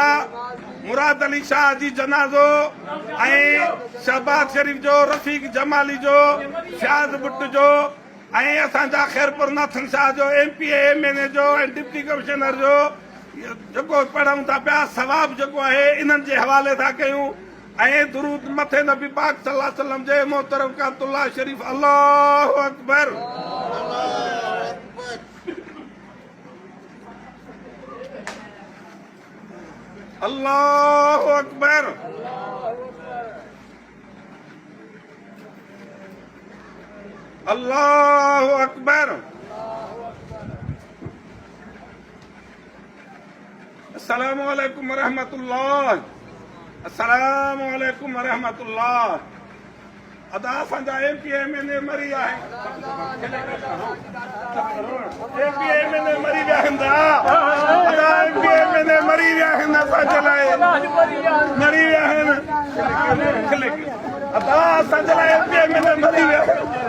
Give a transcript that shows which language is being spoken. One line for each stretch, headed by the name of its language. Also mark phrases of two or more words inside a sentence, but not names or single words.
Sindhi: मुराद अली शाह जी जनाज़ो ऐं शहबाज शरीफ़ जो रफ़ीक जमाली जो फयाज़ बुट जो ऐं असांजा ख़ैरपुर नाथन शाह जो MPA MNA जो ऐं डिप्टी कमिश्नर जो जेको पढ़ूं था पिया सवाब जेको आहे इन्हनि जे हवाले था कयूं ऐं दुरूद मथे नबी पाक
Arabic: صلى الله عليه وسلم
Sindhi: जे मोहतरम कातुल्लाह शरीफ़
Arabic: الله أكبر. الله أكبر. الله أكبر. السلام عليكم ورحمة الله. السلام عليكم ورحمة الله.
Sindhi: अदा असांजा MPA MNA मरी आहे। MPA MNA मरी विया आहिनि। अदा MPA MNA मरी विया आहिनि असांजे लाइ मरी विया आहिनि। अदा असांजे लाइ MPA MNA मरी विया आहिनि।